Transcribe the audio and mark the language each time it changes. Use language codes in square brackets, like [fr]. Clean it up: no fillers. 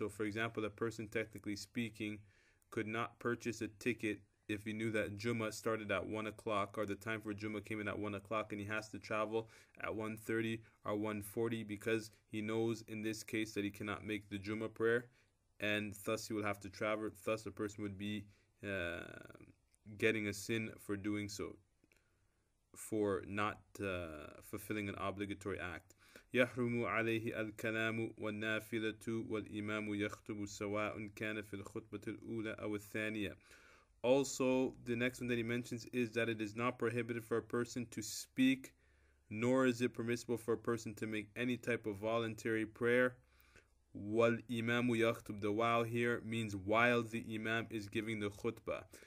[en] So for example, a person, technically speaking, could not purchase a ticket if he knew that Jummah started at 1 o'clock, or the time for Jummah came in at 1 o'clock, and he has to travel at 1:30 or 1:40, because he knows in this case that he cannot make the Jummah prayer, and thus he will have to travel. Thus a person would be getting a sin for doing so, for not fulfilling an obligatory act. [ar] يحرم عليه الكلام والنافلة والإمام يخطب سواء كان في الخطبة الأولى أو الثانية. [en] Also, the next one that he mentions is that it is not prohibited for a person to speak, nor is it permissible for a person to make any type of voluntary prayer. Wal imamu yakhtub, the while here means while the imam is giving the khutbah.